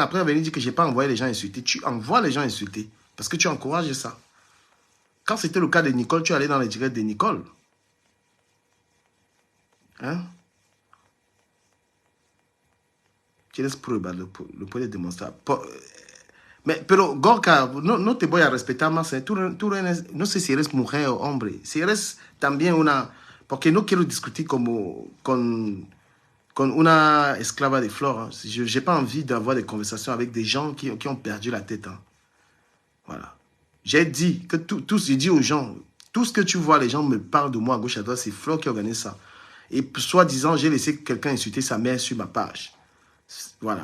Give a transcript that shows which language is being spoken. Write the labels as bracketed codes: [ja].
[fr] Après, elle venir dire que je n'ai pas envoyé les gens insulter. Tu envoies les gens insulter. Parce que tu encourages ça. Quand c'était le cas de Nicole, tu allais dans les directs de Nicole. Hein? Tu laisses prouver le point de démontrer. [es] Pero, Gorka, no te voy a respetar más. No sé si eres mujer o hombre. Si eres también una... Porque no quiero discutir como con una esclava de Flore. [fr] Je n'ai pas envie d'avoir des conversations avec des gens qui ont perdu la tête. Hein. Voilà. J'ai dit que j'ai dit aux gens, tout ce que tu vois, les gens me parlent de moi à gauche à droite, c'est Flore qui organise ça. Et soi-disant, j'ai laissé quelqu'un insulter sa mère sur ma page. Voilà.